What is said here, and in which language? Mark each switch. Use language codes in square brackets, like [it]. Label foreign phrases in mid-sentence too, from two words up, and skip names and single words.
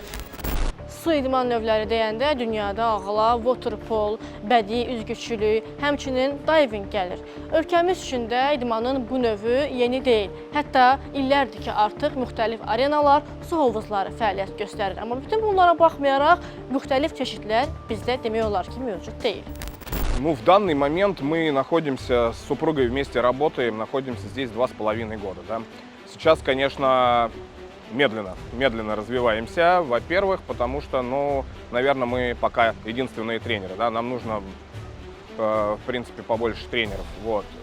[az] Su idman növləri deyəndə dünyada ağla waterpol, bədii üzgüçülük, həmçinin diving gəlir. Ölkəmiz üçün də idmanın bu növü yeni deyil. Hətta illərdir ki, artıq müxtəlif arenalar, su hovuzları fəaliyyət göstərir. Amma bütün bunlara baxmayaraq, müxtəlif çeşidlər bizdə demək olar ki, mövcud deyil. [ru] Ну, в данный момент мы находимся с супругой вместе работаем, находимся здесь 2,5 года. Да? Сейчас, конечно, медленно развиваемся, во-первых, потому что, ну, наверное, мы пока единственные тренеры, да, нам нужно, в принципе, побольше тренеров, вот.